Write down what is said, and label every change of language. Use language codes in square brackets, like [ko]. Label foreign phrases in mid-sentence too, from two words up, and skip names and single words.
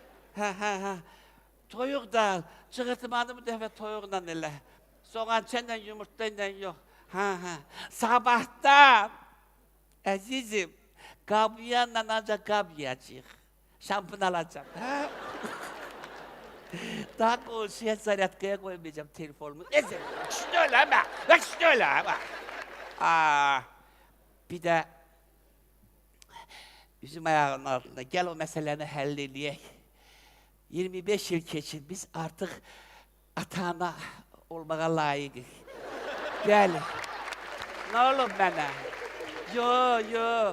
[az] Toyuq da al, çığırtmanı bu dəfə toyuqla elə. Soğan çənlə, yumurta ilə yox. Sabahdan, əzizim, qabiyanla ancaq qabiyacaq. Şampun alacaq. Daha qonşuya zaryadkaya qoymayacağım telefonumu. [tr] Neyse, şimdi öyle ama. [az] Bir də üzüm ayağının altında, gəl o məsələni həll eləyək. 25 yıl keçir, biz artıq ata-ana olmağa layiqik. Bəli. Nə olub mənə? Yo.